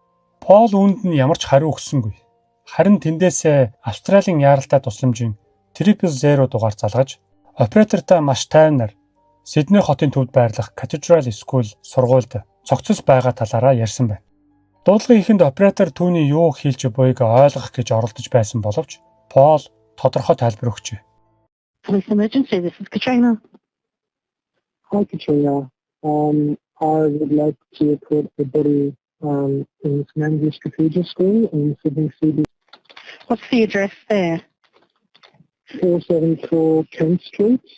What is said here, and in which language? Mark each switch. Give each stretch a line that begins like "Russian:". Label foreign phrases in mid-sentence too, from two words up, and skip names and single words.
Mongolian: Пол үүнд нь ямар ч хариу өгсөнгүй. Харин тэндээсээ Австралийн яаралтай тусламжийн 000 дугаар залгаж, оператортай маш тайвнаар Сидней хотын төвд байрлах Cathedral School сургуульд цогцос байгаа талаараа ярьсан байна. Дуудлагын эхэнд оператор түүний юу хэлж буйг ойлгох гэж оролдож байсан боловч Пол тодорхой тайлбар өгчээ.
English: Police emergency, this is Katrina. Hi, Katrina. I would like to report a body in Mangus Cathedral School in Sydney City. What's the address there? 474 Kent Street.